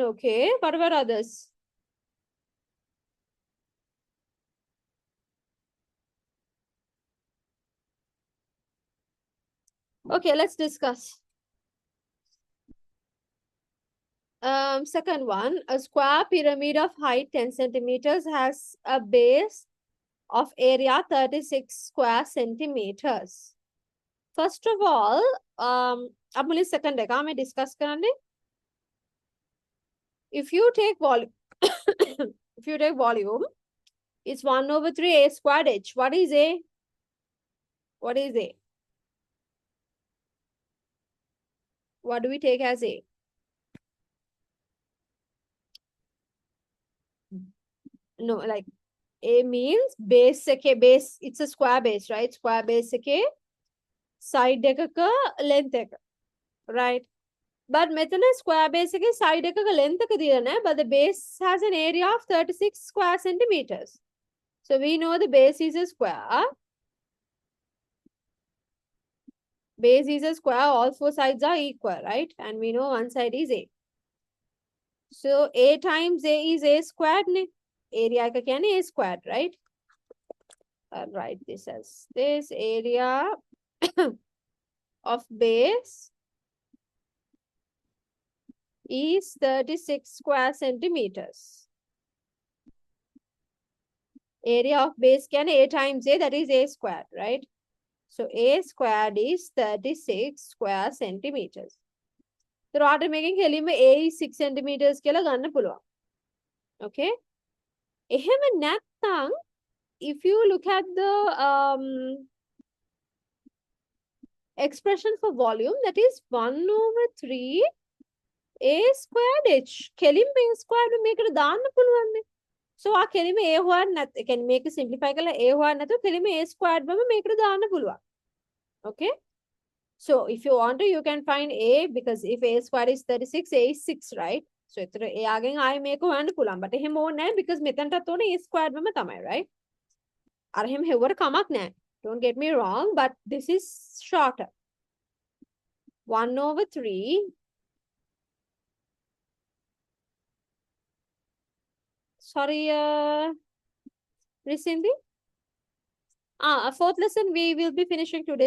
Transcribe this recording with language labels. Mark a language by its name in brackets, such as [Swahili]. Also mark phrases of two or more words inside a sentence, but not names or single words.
[English] Okay. What about others? Okay, let's discuss. Second one, a square pyramid of height 10 centimeters has a base of area 36 square centimeters. First of all, [Sinhala] අපමුලින් second එක මේ discuss කරන්නේ. [English] If you take volume, if you take volume, it's 1 over 3 a squared h. What is a? What is a? What do we take as a? No, like a means base එකේ base, it's a square base, right? Square base එකේ side එකක length එක, right? [Sinhala] But මෙතන [English] square base [Sinhala] එකේ side එකක length එක දීලා නැහැ, [English] but the base has an area of 36 square centimeters. So we know the base is a square. Base is a square, all four sides are equal, right? And we know one side is a. So a times a is a squared. Area [Sinhala] එක කියන්නේ [English] a squared, right? I'll write this as this area of base is 36 square centimeters. Area of base can a times a, that is a squared, right? So a squared is 36 square centimeters. So after making කෙලින්ම a is 6 centimeters [Sinhala] කියලා ගන්න පුළුවන්. [English] Okay? [Sinhala] එහෙම නැත්නම් [English] if you look at the expression for volume, that is 1 over 3 a squared h. [Sinhala] කෙලින්ම [English] a squared [Sinhala] මේකට දාන්න පුළුවන්. So ආ කෙලින්ම a හොයන්න නැත්. ඒ කියන්නේ මේක simplify කරලා a හොයන්න නැතුව කෙලින්ම [English] a squared [Sinhala] වම මේකට දාන්න පුළුවන්. [English] Okay? So if you want to, you can find a, because if a squared is 36, a is 6, right? [Sinhala] So එතර එයාගෙන් ආයෙ මේක හොයන්න පුළුවන්. But එහෙම ඕනේ නැහැ, because මෙතනටත් ඕනේ [English] a squared [Sinhala] වම තමයි, right? අර එහෙම හෙව්වට කමක් නැහැ. [English] Don't get me wrong, but this is shorter. 1 over 3. Sorry, Risindi? A fourth lesson we will be finishing today.